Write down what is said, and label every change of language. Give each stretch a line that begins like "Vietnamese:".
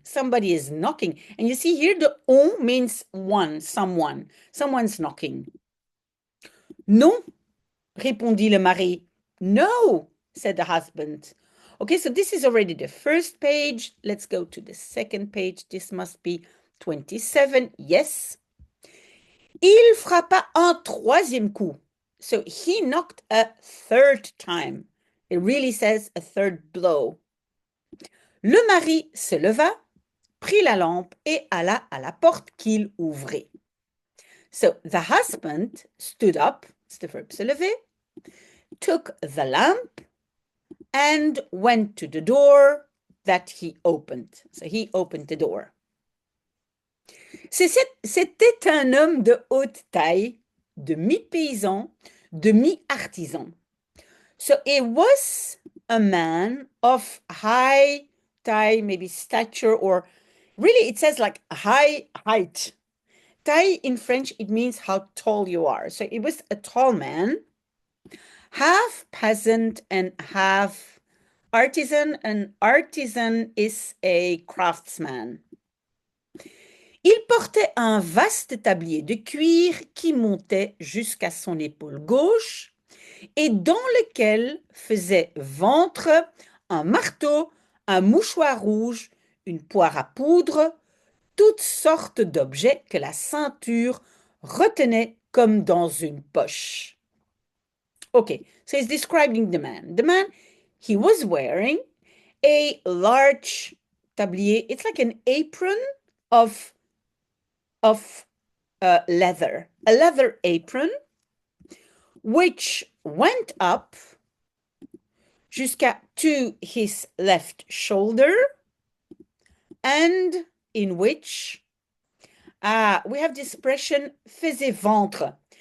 English: Somebody is knocking. And you see here, the on means one, someone. Someone's knocking.
French: Non, répondit le mari.
English: No, said the husband. Okay, so this is already the first page. Let's go to the second page. This must be 27. Yes.
French: Il frappa un troisième coup.
English: So he knocked a third time. It really says a third blow.
French: Le mari se leva, prit la lampe et alla à la porte qu'il ouvrit.
English: So the husband stood up,
French: c'est le verbe se lever,
English: took the lamp and went to the door that he opened. So he opened the door.
French: C'était un homme de haute taille, de mi-paysan, de mi-artisan.
English: So it was a man of high taille, maybe stature, or really it says like high height. Taille in French, it means how tall you are. So it was a tall man, half peasant and half artisan. An artisan is a craftsman.
French: Il portait un vaste tablier de cuir qui montait jusqu'à son épaule gauche et dans lequel faisait ventre un marteau, un mouchoir rouge, une poire à poudre, toutes sortes d'objets que la ceinture retenait comme dans une poche.
English: Okay, so he's describing the man. The man, he was wearing a large tablier. It's like an apron of leather, a leather apron, which went up to his left shoulder, and in which we have the expression faisait ventre.